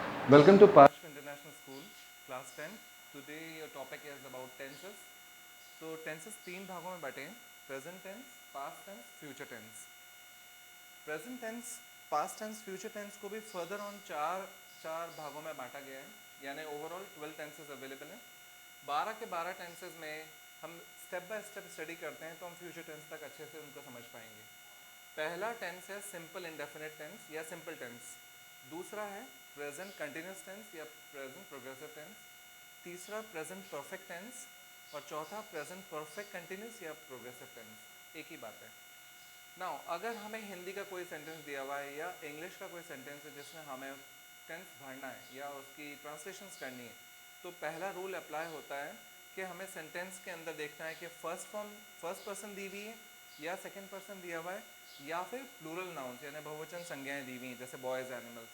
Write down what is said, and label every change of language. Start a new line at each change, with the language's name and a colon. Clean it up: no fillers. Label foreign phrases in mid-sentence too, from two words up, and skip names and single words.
English: Welcome to Parshv International School, Class 10. Today your topic is about tenses. So tenses
Hindi: तीन भागों में बटे हैं,
English: present tense, past tense, future tense. Present tense, past tense, future tense
Hindi: को भी
English: further on
Hindi: चार भागों में बांटा गया है, यानी
English: overall 12 tenses available
Hindi: हैं. 12 के 12 tenses में हम
English: step by step study
Hindi: करते हैं तो हम
English: future tense
Hindi: तक अच्छे से उनको समझ पाएंगे. पहला tense है
English: simple indefinite tense
Hindi: या
English: simple tense.
Hindi: दूसरा है
English: present continuous tense या present progressive tense. तीसरा present perfect tense
Hindi: और चौथा
English: present perfect continuous या progressive tense.
Hindi: एक ही बात है. नाउ अगर हमें हिंदी का कोई सेंटेंस दिया हुआ है या इंग्लिश का कोई सेंटेंस है जिसमें हमें टेंस भरना है या उसकी ट्रांसलेशंस करनी है, तो पहला
English: rule apply
Hindi: होता है कि हमें सेंटेंस के अंदर देखना है कि
English: first person
Hindi: दी हुई है या
English: second person
Hindi: दिया हुआ है या फिर
English: plural nouns
Hindi: यानी बहुवचन संज्ञाएं दी हुई हैं जैसे
English: boys, animals.